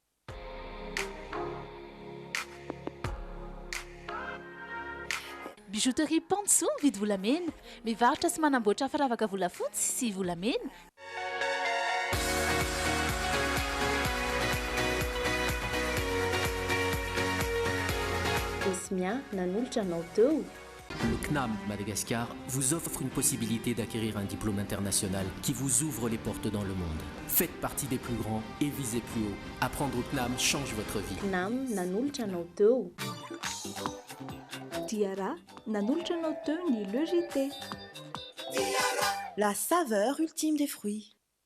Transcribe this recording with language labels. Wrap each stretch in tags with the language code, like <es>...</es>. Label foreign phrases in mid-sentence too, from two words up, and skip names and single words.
<mg>Bijouterie Pantsou mividy volamena, mivarotra sy manamboatra firavaka volafotsy sy volamena. Ismia nanolotra anao teo.</mg> <fr>Le CNAM Madagascar vous offre une possibilité d'acquérir un diplôme international qui vous ouvre les portes dans le monde. Faites partie des plus grands et visez plus haut. Apprendre au CNAM change votre vie.</fr> <mg>CNAM nanolotra anao teo. Diara nanolotra anao teo ny LEJT.</mg> <fr>La saveur ultime des fruits.</fr>